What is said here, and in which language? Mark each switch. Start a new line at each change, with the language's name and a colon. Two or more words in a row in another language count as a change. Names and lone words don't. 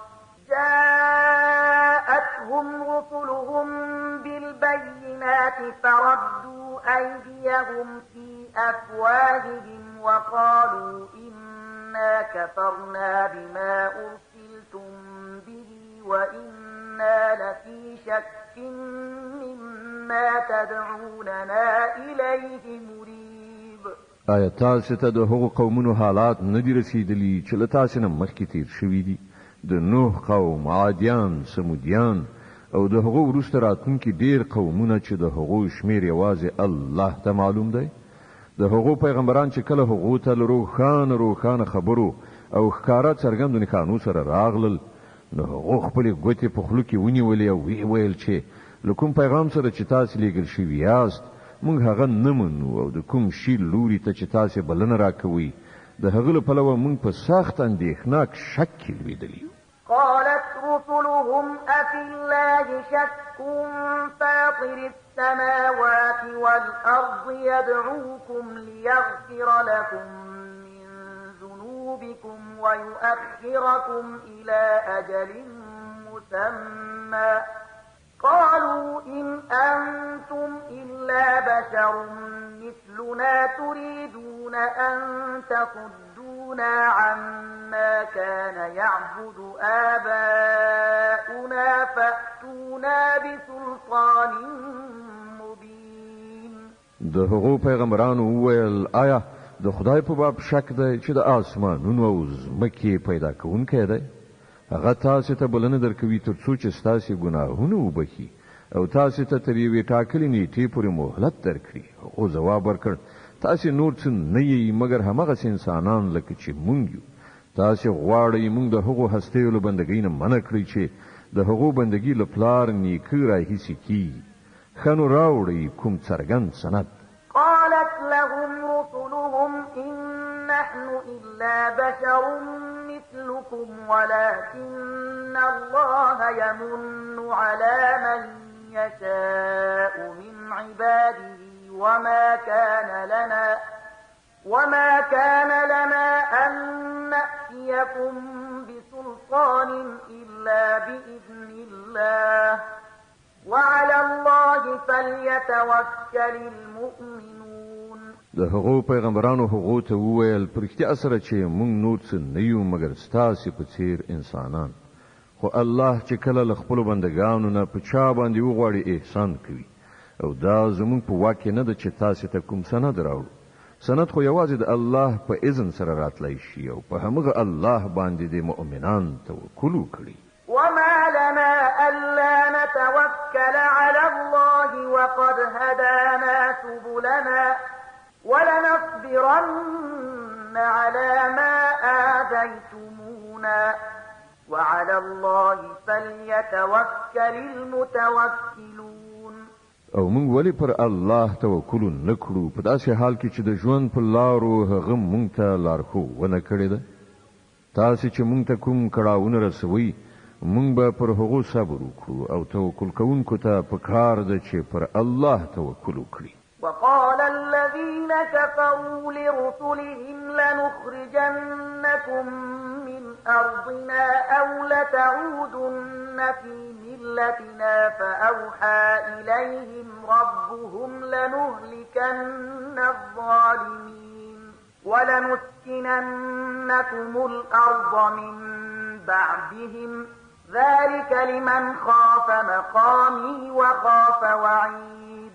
Arabic: جاءتهم رسلهم بالبينات فردوا أيديهم في أفواههم وقالوا إنا كفرنا بما أرسلتم به وإنا لفي شك مما تدعوننا إليه مريب.
Pashto: آیا تاسو ته د هغو قومونو حالات نه دي رسیدلي چې له تاسو نه مخکې تیر شوي دي؟ د نوح قوم، عادیان، سمودیان او د هغو وروسته راتلونکي ډیر قومونه چې د هغو شمیر یوازې الله ته معلوم دی. د هغو پیغمبران چې کله هغو ته روښانه خبرو او ښکارا څرګندو نښانو سره راغلل نو هغو خپلې ګوتې په خولو کې ونیولې او ویل چې له کوم پیغام سره چې تاسو لېږل شوي یاست موږ هغه نه منو او د کوم شي لوري ته چې تاسو بلنه راکوي د هغه له پلوه موږ په سخت اندېښناک شک کې لوېدلي.
Arabic: قالت رسلهم أفي الله شك فاطر السماوات والأرض يدعوكم ليغفر لكم من ذنوبكم ويؤخركم إلى أجل مسمى قالوا إن أنتم إلا بشر مثلنا تريدون أن تصدونا عما كان يعبد آباؤنا فأتونا بسلطان مبين.
Pashto: د هغو پیغمبرانو وویل آیا د خدای په باب شک دی چې د آسمانونو او ځمکې پیدا کوونکی دی؟ هغه تاسو ته بلنه درکوي تر څو چې ستاسو ګناهونه وبخي او تاسو ته تر یوې ټاکلې نیټې پورې مهلت درکړي. او ځواب ورکړ تاسو نور څه نه یې مګر همغه انسانان لکه چې مونږ یو. تاسو غواړئ مونږ د هغو هستیو له بندګۍ نه منع کړئ چې د هغو بندګۍ له پلار نیکه راهیسې کیږي. ښه نو راوړئ کوم څرګند سند.
Arabic: قالت لهم رسلهم إن نحن إلا بشر مثلكم ولكن الله يمن على من يشاء من عباده وما كان لنا أن نأتيكم بسلطان إلا بإذن الله وعلى الله فليتوكل المؤمنون.
Pashto: د هغو پیغمبرانو هغو ته وویل پرختیا سره چې مونږ نور څه نه یو مګر ستاسو په څیر انسانان. خو الله چې کله له خپلو بندګانو نه په چا باندې وغواړي احسان کوي او دا زمونږ په واک نه ده چې تاسو ته کوم سند راوړو. سند خو یوازې د الله په اذن سره راتلی شي او په همغه الله باندې د مؤمنان توکل وکړي.
Arabic: وما لنا ألا نتوكل على الله وقد هدانا سبلنا ولنصبرن على ما آذيتمونا وعلى الله فليتوكل المتوكلون.
Pashto: او موږ ولی پر الله توکل نکړو په داسې حال کې چې د ژوند په لارو هغه موږ ته لارښوونه کړې ده. تاسو چې موږ ته کوم کړاوونه رسوي موږ به پر هغو صبر وکړو او توکل کوونکو ته پکار ده چې پر الله توکل وکړي.
Arabic: وقال الذين كفروا لرسلهم لنخرجنكم من أرضنا أو لتعودن في ملتنا فأوحى إليهم ربهم لنهلكن الظالمين ولنسكننكم الأرض من بعدهم ذلك لمن خاف مقامي وخاف وعيد.